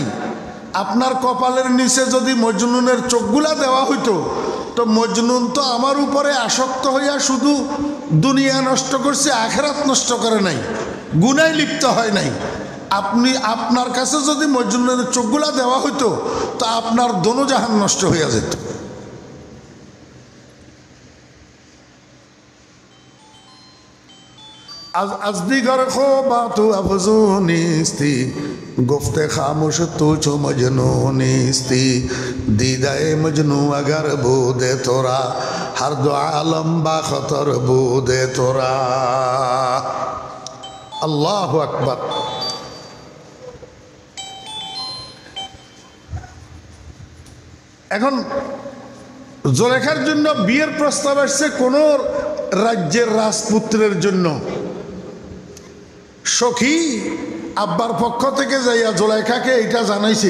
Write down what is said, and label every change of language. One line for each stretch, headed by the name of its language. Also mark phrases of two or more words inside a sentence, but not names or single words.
Bangla: আপনার কপালের নিচে যদি মজনুনের চোখগুলা দেওয়া হইতো, তো মজনুন তো আমার উপরে আসক্ত হইয়া শুধু দুনিয়া নষ্ট করছে, আখিরাত নষ্ট করে নাই, গুনায় লিপ্ত হয় নাই। আপনি আপনার কাছে যদি মজনুনের চোখগুলা দেওয়া হইতো, তো আপনার দোনো জাহান নষ্ট হইয়া যেত।
Persian: از دیگر خوبا تو افزونیستی، گفته خاموش تو چو مجنونیستی، دیدہ مجنو اگر بوده تورا، ہر دو عالم با خطر بوده تورا۔
Arabic: اللہ اکبر۔
Bangla: এখন জুলেখার জন্য বিয়ের প্রস্তাব আসছে কোন রাজ্যের রাজপুত্রের জন্য। সখী আব্বার পক্ষ থেকে যাইয়া জুলেখাকে এটা জানাইছে।